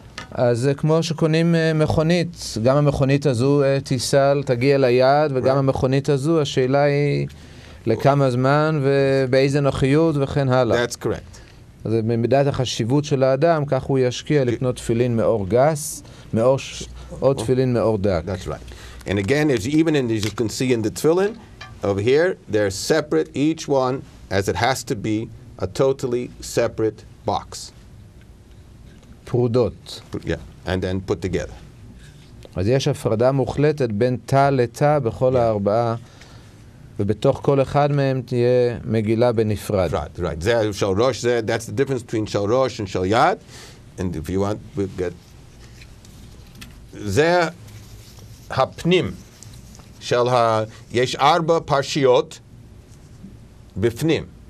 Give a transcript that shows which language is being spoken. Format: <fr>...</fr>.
<he>אז זה כמו שקונים מכונית, גם המכונית הזו תיסל, תגיע ליעד, וגם המכונית הזו, השאלה היא לכמה זמן ובאיזה נוחיות וכן הלאה.</he> <en>That's correct.</en> <he>אז במידת החשיבות של האדם, כך הוא ישקיע לקנות תפילין מאור גס, או תפילין מאור דק.</he> <en>That's right. And again, as you can see in the Tfilin, over here, they're separate, each one, as it has to be, a totally separate box.</en> <he>פרודות.</he> <en>Yeah, and then put together.</en> <he>אז יש הפרדה מוחלטת בין תא לתא בכל הארבעה, ובתוך כל אחד מהם תהיה מגילה בנפרד.</he> <en>Right.</en> <he>זה של ראש,</he> <en>that's the difference between של ראש and של יד. And if you want, we'll get...</en> <he>זה הפנים של יש 4 פרשיות בפנים.</he>